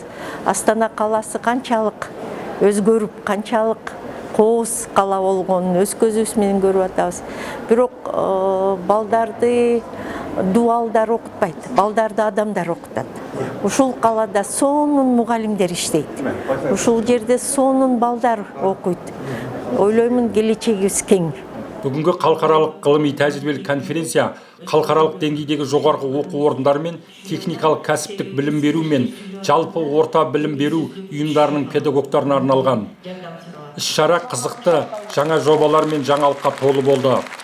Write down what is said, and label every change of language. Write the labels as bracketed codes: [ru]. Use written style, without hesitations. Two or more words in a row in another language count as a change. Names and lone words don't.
[ky] Астана каласы канчалык өзгөрүп, канчалык кооз кала болгонун өз көзүбүз менен көрүп атабыз. Бирок балдарды дуалдар окутпайт, балдарды адамдар окутат. Ушул калада сонун мугалимдер иштейт. Ушул жерде сонун балдар окуйт. Ойлоймун, келечегибиз кең. [kk] Бүгінгі халықаралық ғылыми тәжірибелік конференция халықаралық деңгейдегі жоғарғы оқу орындары мен техникалық кәсіптік білім беру мен жалпы орта білім беру ұйымдарының педагогтарына арналған. Іс-шара қызықты, жаңа жобалар мен жаңалыққа толы болды.